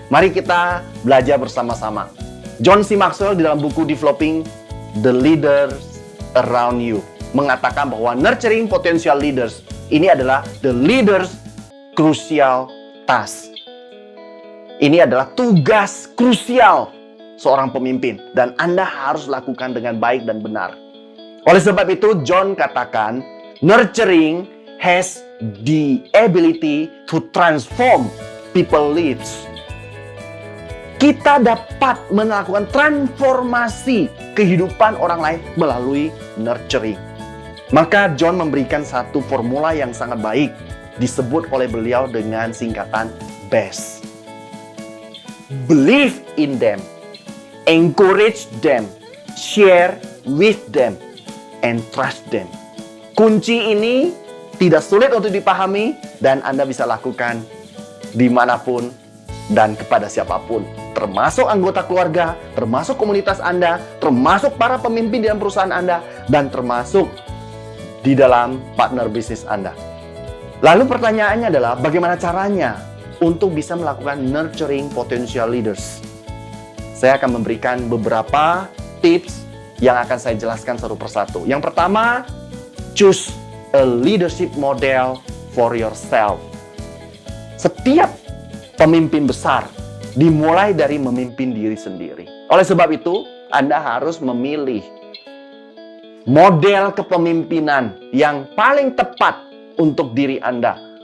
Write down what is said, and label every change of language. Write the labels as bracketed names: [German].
[Indonesian] Mari kita belajar bersama-sama. John C. Maxwell di dalam buku Developing the Leaders Around You mengatakan bahwa nurturing potential leaders ini adalah [English] the leaders crucial task. [Indonesian] Ini adalah tugas krusial seorang pemimpin dan Anda harus lakukan dengan baik dan benar. Oleh sebab itu, John katakan, [English] nurturing has the ability to transform people's lives. [Indonesian] Kita dapat melakukan transformasi kehidupan orang lain melalui nurturing. Maka John memberikan satu formula yang sangat baik, disebut oleh beliau dengan singkatan BEST. [English] Believe in them, encourage them, share with them, and trust them. [Indonesian] Kunci ini tidak sulit untuk dipahami dan Anda bisa lakukan dimanapun dan kepada siapapun. Termasuk anggota keluarga, termasuk komunitas Anda, termasuk para pemimpin dalam perusahaan Anda, dan termasuk di dalam partner bisnis Anda. Lalu pertanyaannya adalah bagaimana caranya untuk bisa melakukan nurturing potential leaders? Saya akan memberikan beberapa tips yang akan saya jelaskan satu persatu. Yang pertama, [English] choose a leadership model for yourself. [Indonesian] Setiap pemimpin besar dimulai dari memimpin diri sendiri. Oleh sebab itu, Anda harus memilih model kepemimpinan yang paling tepat untuk diri Anda.